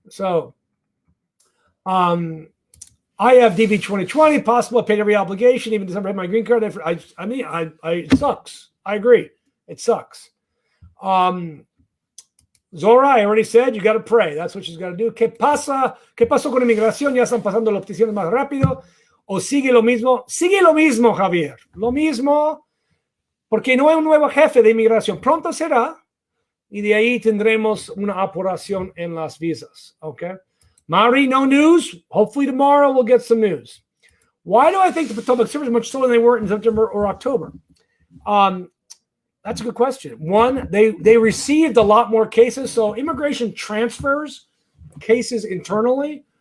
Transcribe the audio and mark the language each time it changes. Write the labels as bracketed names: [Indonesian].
[English] So I have DB 2020, possible. I paid every obligation, even December I had my green card. It sucks. I agree. It sucks. Zora, I already said, you got to pray. That's what she's got to do. [Spanish] ¿Qué pasó con inmigración? Ya están pasando las peticiones más rápido. ¿O sigue lo mismo? Sigue lo mismo, Javier. Lo mismo, porque no hay un nuevo jefe de inmigración. Pronto será. Y de ahí tendremos una apuración en las visas. [English] Okay. Mari, no news. Hopefully tomorrow we'll get some news. Why do I think the public service is much slower than they were in September or October? That's a good question. One, they received a lot more cases. So immigration transfers cases internally.